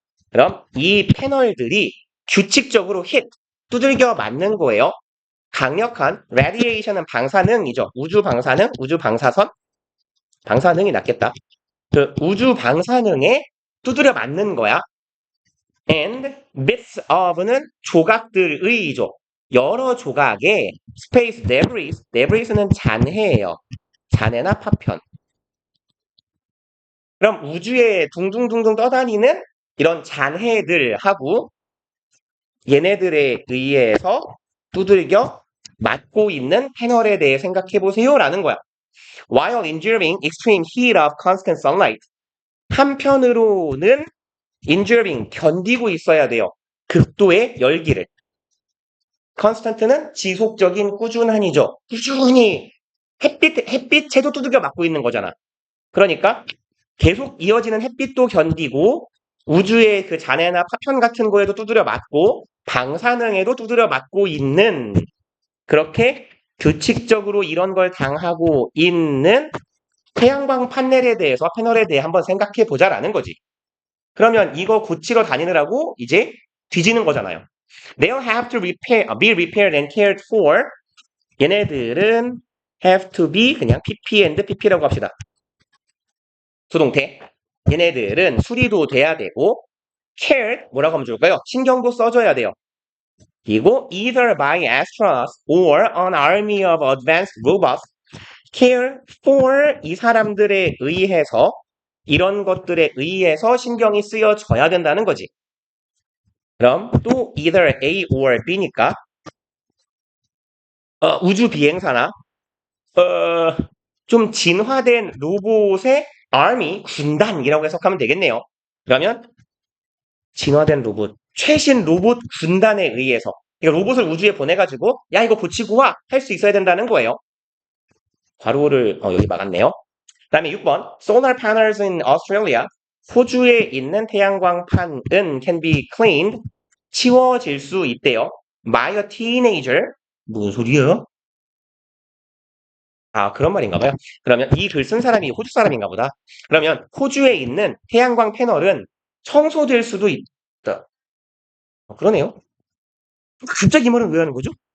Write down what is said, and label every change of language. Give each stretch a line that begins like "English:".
Korean: 그럼 이 패널들이 규칙적으로 hit, 두들겨 맞는 거예요. 강력한 radiation은 방사능이죠. 우주 방사능, 우주 방사선, 방사능이 낫겠다. 그 우주 방사능에 두드려 맞는 거야.
English: And bits of는
Korean: 조각들의죠. 여러 조각의 space debris, debris는 잔해예요. 잔해나 파편. 그럼 우주에 둥둥둥둥 떠다니는 이런 잔해들하고 얘네들에 의해서 두들겨 맞고 있는 패널에 대해 생각해 보세요라는 거야.
English: While enduring extreme heat of constant sunlight.
Korean: 한편으로는 enduring 견디고 있어야 돼요. 극도의 열기를. constant는 지속적인 꾸준한이죠. 꾸준히 햇빛에도 두들겨 맞고 있는 거잖아. 그러니까 계속 이어지는 햇빛도 견디고 우주의 그 잔해나 파편 같은 거에도 두드려 맞고 방사능에도 두드려 맞고 있는 그렇게 규칙적으로 이런 걸 당하고 있는 태양광 패널에 대해 한번 생각해 보자라는 거지. 그러면 이거 고치러 다니느라고 이제 뒤지는 거잖아요.
English: They'll have to be repaired and cared for.
Korean: 얘네들은 have to be 그냥 pp and pp라고 합시다. 수동태. 얘네들은 수리도 돼야 되고 cared 뭐라고 하면 좋을까요? 신경도 써줘야 돼요. 그리고
English: either by astronauts or an army of advanced robots care for
Korean: 이 사람들에 의해서 이런 것들에 의해서 신경이 쓰여져야 된다는 거지. 그럼 또 either A or B니까 우주 비행사나 좀 진화된 로봇의 army 군단이라고 해석하면 되겠네요. 그러면 진화된 로봇, 최신 로봇 군단에 의해서 그러니까 로봇을 우주에 보내가지고 야 이거 고치고 와 할 수 있어야 된다는 거예요. 괄호를 여기 막았네요. 그다음에 6번
English: solar panels in Australia
Korean: 호주에 있는 태양광판은
English: can be cleaned
Korean: 치워질 수 있대요.
English: by a teenager
Korean: 무슨 소리예요? 아 그런 말인가 봐요. 그러면 이 글 쓴 사람이 호주 사람인가 보다. 그러면 호주에 있는 태양광 패널은 청소될 수도 있다. 그러네요. 갑자기 이 말은 왜 하는 거죠?